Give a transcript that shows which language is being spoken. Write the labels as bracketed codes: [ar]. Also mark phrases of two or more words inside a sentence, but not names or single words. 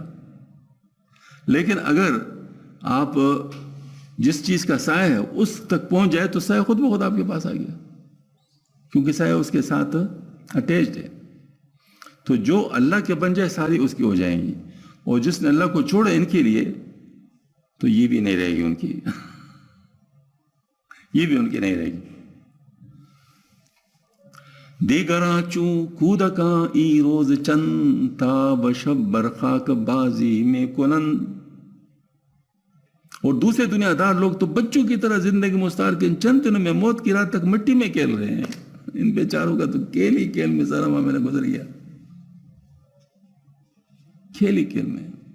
[ur] لیکن اگر آپ جس چیز کا سایہ ہے اس تک پہنچ جائے تو سایہ خود بخود آپ کے پاس آ گیا، کیونکہ سایہ اس کے ساتھ اٹیچڈ ہے. تو جو اللہ کے بن جائے ساری اس کی ہو جائیں گی، اور جس نے اللہ کو چھوڑا ان کے لیے تو یہ بھی نہیں رہے گی ان کی، یہ بھی ان کی نہیں رہے گی. [fa] دیگراں چوں کودکاں ای روز چند تا بشب برخاک بازی میں کنن. [ur] اور دوسرے دنیا دار لوگ تو بچوں کی طرح زندگی مستار کے ان چند دنوں میں موت کی رات تک مٹی میں کھیل رہے ہیں. ان بیچاروں کا تو کھیل ہی کھیل میں سارا ماہ میں نے گزر گیا، کھیل ہی کھیل میں.